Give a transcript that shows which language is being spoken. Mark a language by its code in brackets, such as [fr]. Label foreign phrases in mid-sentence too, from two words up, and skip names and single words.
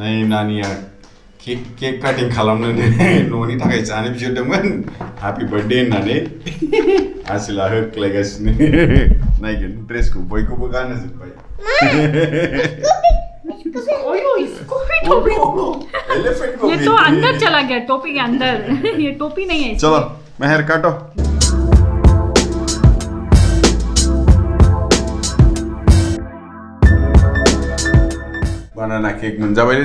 [brx] नानिया [en] cake cutting [brx] खालामनो न'नि थाखाय जानो बिहरदोंमोन [en] happy birthday [brx] होननानै आसिला होख्लायगासिनो नायगोन ड्रेसखौ बयखौबो गानहोजोबबाय [hi] ये तो अंदर चला गया टोपी के अंदर ये टोपी नहीं है चलो मेहर काटो बनाना केक [brx] मोनजाबायलै